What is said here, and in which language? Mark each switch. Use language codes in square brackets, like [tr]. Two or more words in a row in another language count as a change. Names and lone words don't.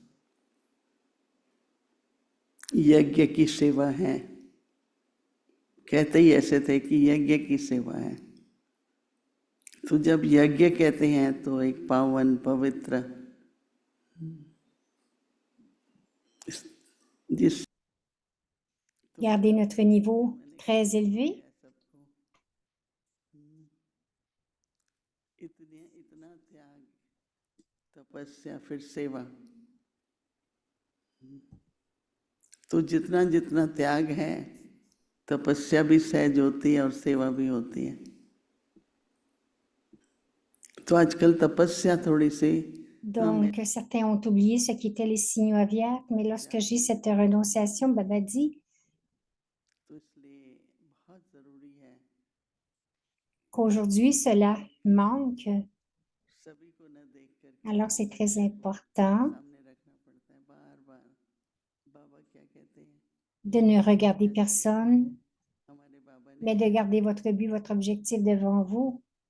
[hi] यज्ञ की सेवा है, कहते ही ऐसे थे कि यज्ञ की सेवा है। तो जब यज्ञ कहते हैं तो एक पावन पवित्र जिस [fr] Gardez notre niveau très élevé. [hi] इतना त्याग, तपस्या, फिर सेवा। तो जितना जितना त्याग है तपस्या भी सहज होती है और सेवा भी होती है। तो आजकल तपस्या थोड़ी सी [fr] Donc, certains ont oublié ce qu'étaient les signaux aviaires, mais lorsque j'ai cette renonciation, Baba dit qu'aujourd'hui, cela manque. Alors, c'est très important de ne regarder personne, mais de garder votre but, votre objectif devant vous.